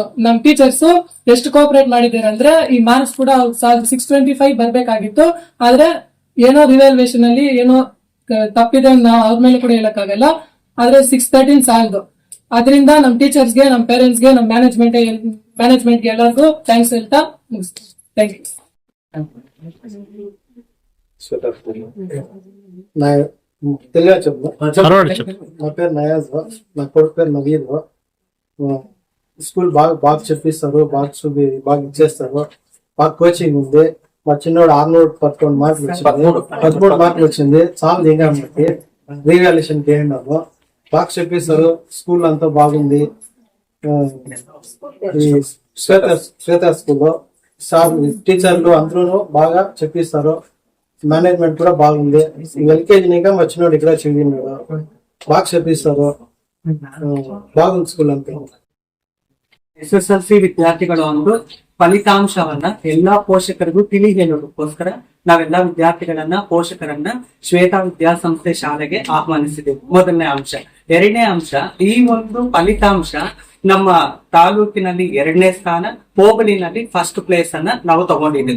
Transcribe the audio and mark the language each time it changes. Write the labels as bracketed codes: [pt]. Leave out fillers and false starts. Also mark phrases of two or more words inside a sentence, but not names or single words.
[kn] ನಮ್ ಟೀಚರ್ಸ್ ಎಷ್ಟು ಕೋಆಪರೇಟ್ ಮಾಡಿದ್ದಾರೆ ಅಂದ್ರೆ ಈ ಮಾರ್ಕ್ಸ್ ಕೂಡ 625 ಬರ್ಬೇಕಾಗಿತ್ತು. ಆದ್ರೆ ಏನೋ ರಿವ್ಯಾಲ್ಯೂಯೇಷನ್ ಅಲ್ಲಿ ಏನೋ ತಪ್ಪಿದೆ ನಾವು ಅವ್ರ ಮೇಲೆ ಕೂಡ ಹೇಳಕ್ಕಾಗಲ್ಲ. ಆದ್ರೆ 613 ಸಾಲದು. ಅದರಿಂದ ನಮ್ ಟೀಚರ್ಸ್ಗೆ, ನಮ್ ಪೇರೆಂಟ್ಸ್ಗೆ, ನಮ್ ಮ್ಯಾನೇಜ್ಮೆಂಟ್ಗೆ ಎಲ್ಲರಿಗೂ ಥ್ಯಾಂಕ್ಸ್ ಹೇಳ್ತಾ ಮುಗಿಸ್ತೀನಿ. [en] thank you. [te] నా పేరు నయాజ్, నా కొడుకు పేరు నవీద్. స్కూల్ బాగా చెప్పిస్తారు, బాగా ఇచ్చేస్తారు, బాగా కోచింగ్ ఉంది. మా చిన్నోడు 611 మార్కులు వచ్చింది, 13 మార్కులు వచ్చింది. చాలా దిగా మనకి రీవాల్యుయేషన్ చేయండి. బాగా చెప్పిస్తారు, స్కూల్ అంతా బాగుంది. ఈ శ్వేత స్కూల్లో టీచర్లు అందరూ బాగా చెప్పిస్తారు. మేనేజ్మెంట్ కూడా బాగుంది. LKG ఇంకా వచ్చినోడు ఇక్కడ చదివినాడు, బాగా చెప్పిస్తారు. [kn] బాగుంది ಸ್ಕೂಲ್ ಅಂತ. SSLC ವಿದ್ಯಾರ್ಥಿಗಳು ಒಂದು ಫಲಿತಾಂಶವನ್ನ ಎಲ್ಲಾ ಪೋಷಕರಿಗೂ ತಿಳಿ ಹೇಳೋದಕ್ಕೋಸ್ಕರ ನಾವೆಲ್ಲಾ ವಿದ್ಯಾರ್ಥಿಗಳನ್ನ, ಪೋಷಕರನ್ನ ಶ್ವೇತಾ ವಿದ್ಯಾಸಂಸ್ಥೆ ಶಾಲೆಗೆ ಆಹ್ವಾನಿಸಿದೆವು. ಮೊದಲನೇ ಅಂಶ. ಎರಡನೇ ಅಂಶ, ಈ ಒಂದು ಫಲಿತಾಂಶ ನಮ್ಮ ತಾಲೂಕಿನಲ್ಲಿ 2ನೇ ಸ್ಥಾನ, ಹೋಬಳಿನಲ್ಲಿ [en] first place [kn] ಅನ್ನ ನಾವು ತಗೊಂಡಿದ್ದೀವಿ.